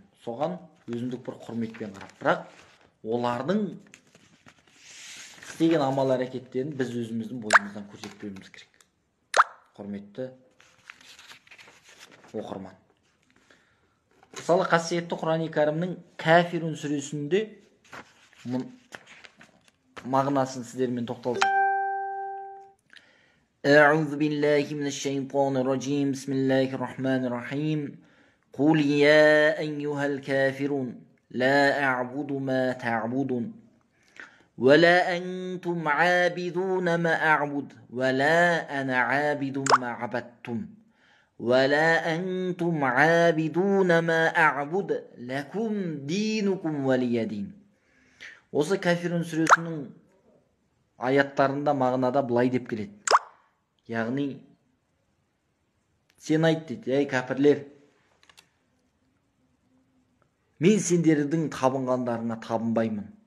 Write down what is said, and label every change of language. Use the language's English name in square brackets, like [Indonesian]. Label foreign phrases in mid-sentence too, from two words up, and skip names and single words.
[Kazakh] Соған өзіндік бір құрметпен қарап, бірақ олардың істеген амал әрекеттерін біз өзіміздің бойымыздан көрсетпеуіміз керек. Құрметті оқырман. Мысалы, қасиетті Құран-ы Кәрімнің Кәфирун сүресінде мағынасын сіздермен тоқталсақ. [Arabic] أعوذ بالله من الشيطان الرجيم بسم الله الرحمن الرحيم قل يا أيها الكافرون لا أعبد ما تعبدون ولا أنتم عابدون ما أعبد ولا أنا عابد ما عبدتم ولا أنتم عابدون ما أعبد لكم دينكم ولي دين. [Kazakh] Осы Кафирун сүресінің аяттарында мағынада былай деп келеді. Яғни сен айт дейді, ей кәпірлер, мен сендердің табынғандарыңа табынбаймын.